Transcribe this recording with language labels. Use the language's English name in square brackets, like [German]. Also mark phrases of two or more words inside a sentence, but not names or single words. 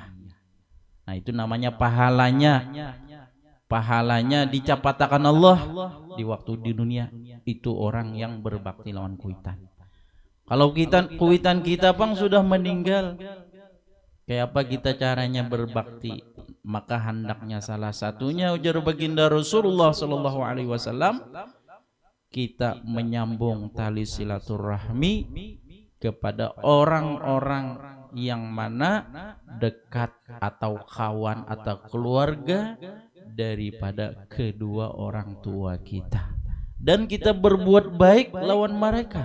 [Banjar] Nah itu namanya pahalanya. Pahalanya dicapatakan Allah di waktu di dunia. Itu orang yang berbakti lawan kuitan. Kalau kuitan kita pang sudah meninggal, kayak apa kita caranya berbakti? Maka hendaknya salah satunya ujar baginda Rasulullah [Arabic] صلى الله عليه وسلم, [Banjar] kita menyambung tali silaturahmi kepada orang-orang yang mana dekat atau kawan atau keluarga daripada kedua orang tua kita, dan kita berbuat baik lawan mereka.